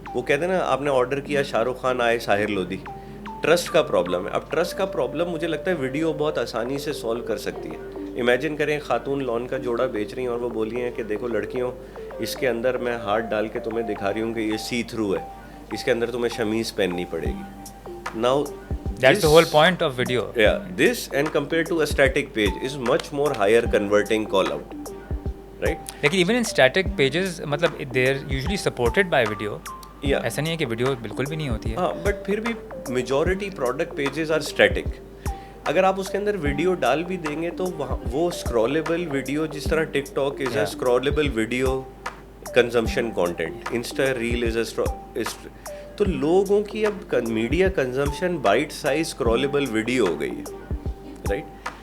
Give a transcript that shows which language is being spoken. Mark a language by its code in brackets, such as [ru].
[ur] وہ کہتے ہیں نا, آپ نے آرڈر کیا شاہ رخ خان آئے ساحر لودھی, ٹرسٹ کا پرابلم ہے. اب ٹرسٹ کا پرابلم مجھے لگتا ہے ویڈیو بہت آسانی سے سولو کر سکتی ہے. امیجن کریں خاتون لون کا جوڑا بیچ رہی ہیں اور وہ بولی ہیں کہ دیکھو لڑکیوں, اس کے اندر میں ہاتھ ڈال کے تمہیں دکھا رہی ہوں کہ یہ سی تھرو ہے, اس کے اندر تمہیں شمیز پہننی پڑے گی. Now [en] That's the whole point of video. Yeah, this and compared to a static page is much more higher converting call out, right? لیکن even in static pages مطلب they're usually supported by video. Yeah. [ur] ایسا نہیں ہے کہ video بالکل بھی نہیں ہوتی ہے. ہاں بٹ پھر بھی majority product pages are static. اگر آپ اس کے اندر ویڈیو ڈال بھی دیں گے تو وہ اسکرولبل ویڈیو جس طرح [en] TikTok is a scrollable video consumption content, [ur] Insta rail از اے, تو لوگوں کی اب media consumption byte size اسکرولبل video ہو گئی ہے, رائٹ.